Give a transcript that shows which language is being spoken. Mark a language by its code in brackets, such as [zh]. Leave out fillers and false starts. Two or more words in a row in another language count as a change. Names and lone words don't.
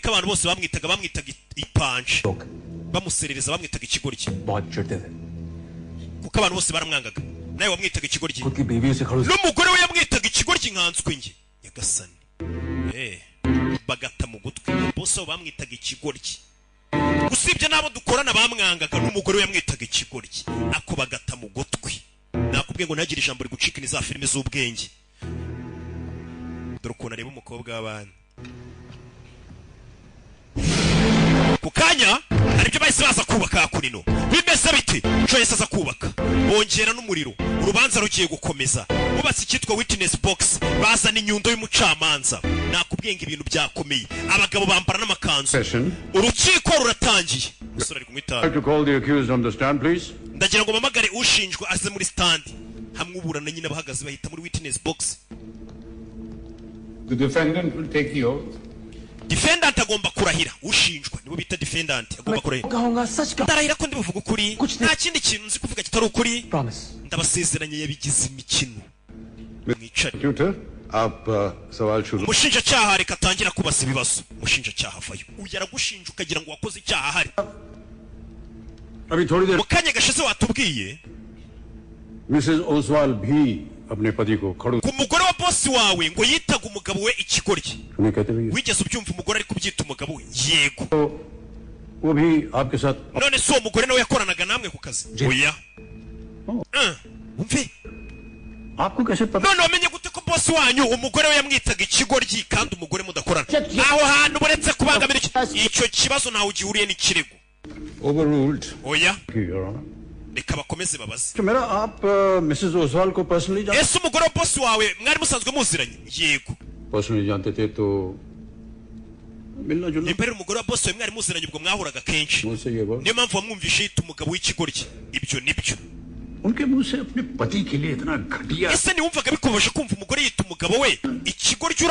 [rw] niko abantu bose bamwitaga ipanji [hi] लोग [rw] bamuserereza bamwitaga ikigoryi [hi] बहुत चिढ़ते थे [rw] kuko abantu bose baramwangaga nawe wamwitaga ikigoryi [hi] खुद की बीवी उसे खड़ूस [rw] n'umugore we yamwitaga ikigoryi nkanswe nge nyagasani bagata mu gutwi bose abo bamwitaga ikigoryi usibye n'abo dukorana bamwangaga n'umugore we yamwitaga ikigoryi ako bagata mu gutwi nakubwiye ngo ntagire ijambo rigucika ni za filime z'ubwenge dore ukuntu areba umukobwa w'abandi ku kanya hari ibyo bahise baza kubaka hakurino bimeze bite Joyce aza kubaka bongera n'umuriro urubanza rugiye gukomeza bubatse icyitwa [en] witness box [rw] bazana inyundo y'umucamanza nakubwiye ngo ibintu byakomeye abagabo bambara n'amakanzu [en] Session. [rw] urukiko ruratangiye umusore ari kunywa itabi [en] I'd like to call the accused on the stand, please. [rw] ndagira ngo mpamagare ushinjwa aze muri stand hamwe uburana nyine bahagaze bahita muri [en] witness box The defendant will take the oath. [rw] defendant agomba kurahira ushinjwa nibo bita defendant agomba kurahira [hi] कहूंगा सच का [rw] ndarahira ko ndibuvuga ukuri nta kindi kintu nzi kuvuga kitari ukuri [hi] प्रॉमिस [rw] ndabasezeranye yabigize imikino mwicare [hi] Tutor, आप सवाल शुरू [rw] umushinjacyaha reka atangira kubaza ibibazo umushinjacyaha avayo uyu aragushinja ukagira ngo wakoze icyaha ahari [hi] अभी थोड़ी देर [rw] mu kanya gashize watubwiye [hi] मिसेस ओसवाल भी अपने पति को खड़ू [rw] ku mugore wa bosi wawe ngo yitaga umugabo we ikigoryi [hi] उन्हें कहते हुए [rw] wigeze ubyumva umugore ari kubyita umugabo we yego [hi] तो वो भी आपके साथ [rw] none si uwo mugore nawe yakoranaga namwe ku kazi oya umve [hi] आपको कैसे पता [rw] none wamenye gute ko bosi wanyu umugore we yamwitaga ikigoryi kandi umugore mudakorana aho hantu buretse kubangamira icyo kibazo ntawe gihuriye n'ikirego [en] Overruled. [rw] oya [en] Your Honor. [rw] reka bakomeze babaze [hi] तो मेरा आप मिसेस ओसवाल को पर्सनली [rw] ese umugore wa bosi wawe mwari musanzwe muziranye yego [hi] पर्सनली जानते थे तो मिलना जुलना [rw] nimba rero umugore wa bosi wawe mwari muziranye ubwo mwahuraga kenshi [hi] मुझसे ये बात [rw] niyo mpamvu wamwumvishe yita umugabo w'ikigoryi ibyo nibyo [hi] उनके मुंह से अपने पति के लिए इतना घटिया [rw] ese ntiwumvaga bikubaje kumva umugore yita umugabo we ikigoryi uri aho